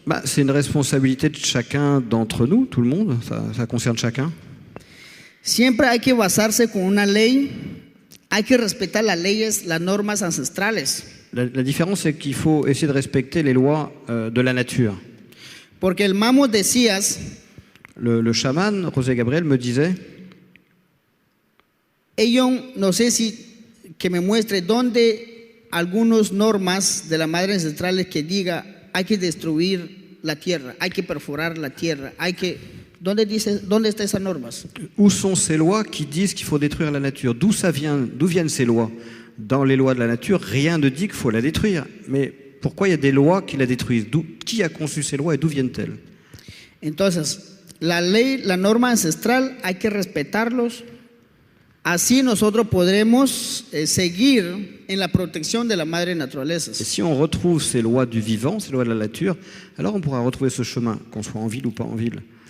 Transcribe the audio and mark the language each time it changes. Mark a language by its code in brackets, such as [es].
[fr] Bah, c'est une responsabilité de chacun d'entre nous, tout le monde, ça concerne chacun. [es] Siempre hay que basarse con una ley, hay que respetar las leyes, las normas ancestrales. [fr] La différence, c'est qu'il faut essayer de respecter les lois de la nature. [es] Porque el Mamo decías, [fr] Le chaman, José Gabriel, me disait, [es] no sé si que me muestre dónde algunas normas de la madre ancestrales que diga hay que destruir la tierra, hay que perforar la tierra, ¿dónde están esas normas? [fr] où sont ces lois qui disent qu'il faut détruire la nature? D'où viennent ces lois? Dans les lois de la nature, rien ne dit qu'il faut la détruire. Mais pourquoi il y a des lois qui la détruisent? Qui a conçu ces lois et d'où viennent-elles? [es] Entonces, la ley, la norma ancestral, hay que respetarlos. Así nosotros podremos seguir en la protección de la madre naturaleza. [fr] Et si on retrouve ces lois du vivant, ces lois de la nature, alors on pourra retrouver ce chemin, qu'on soit en ville ou pas en ville.